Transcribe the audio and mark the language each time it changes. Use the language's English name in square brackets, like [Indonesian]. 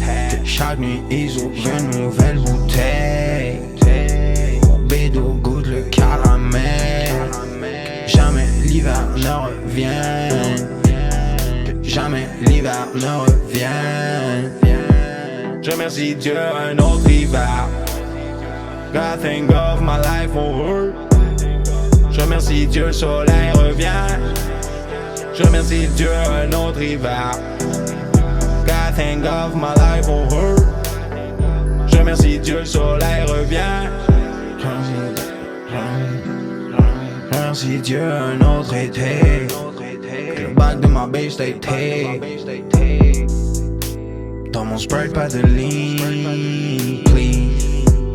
[French] Que chaque nuit ils ouvrent une nouvelle bouteille. Mon bédo goûte le caramel. Jamais l'hiver ne revient. Que jamais l'hiver ne revient. Je remercie Dieu un autre hiver. [English] God thank God my life won't hurt. [French] Je remercie Dieu, le soleil revient. Je remercie Dieu un autre hiver. [English] God thank God my life won't hurt. [French] Je remercie Dieu, le soleil revient. Je remercie Dieu un autre été. Que le bac de ma babe stay été. Dans mon Sprite pas de lean, please.